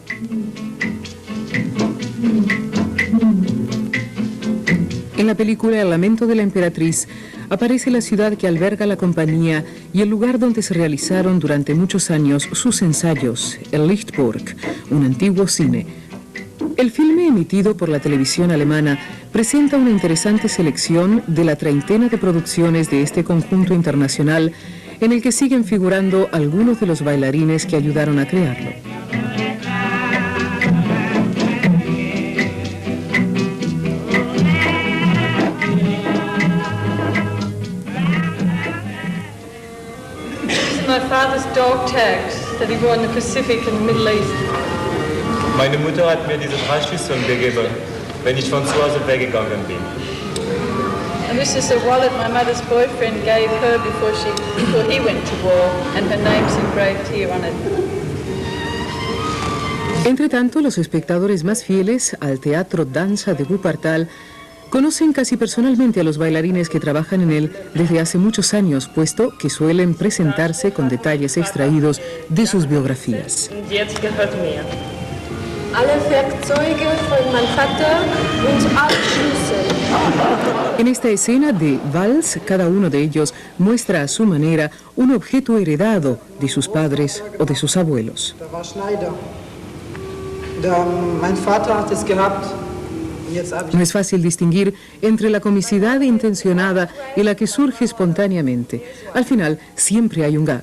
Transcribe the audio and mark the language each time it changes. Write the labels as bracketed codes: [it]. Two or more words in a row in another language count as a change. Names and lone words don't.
[es] En la película El lamento de la emperatriz aparece la ciudad que alberga la compañía y el lugar donde se realizaron durante muchos años sus ensayos, el Lichtburg, un antiguo cine. El filme emitido por la televisión alemana presenta una interesante selección de la treintena de producciones de este conjunto internacional en el que siguen figurando algunos de los bailarines que ayudaron a crearlo. [en] My father's dog tags that he wore in the Pacific and the Middle East. [de] Meine Mutter hat mir diese 3 Schlüssel gegeben, wenn ich von zu Hause weggegangen bin. [en] And this is a wallet my mother's boyfriend gave her before he went to war, and her name's engraved here on it. [es] Entre tanto, los espectadores más fieles al Teatro Danza de Wuppertal conocen casi personalmente a los bailarines que trabajan en él desde hace muchos años, puesto que suelen presentarse con detalles extraídos de sus biografías. [de] Jetzt gehört mir. Alle Werkzeuge von meinem Vater und alle Schlüssel. [es] En esta escena de Vals, cada uno de ellos muestra a su manera un objeto heredado de sus padres o de sus abuelos. [de] Da war Schneider. Mein Vater hat es gehabt. [es] No es fácil distinguir entre la comicidad intencionada y la que surge espontáneamente. Al final, siempre hay un gag.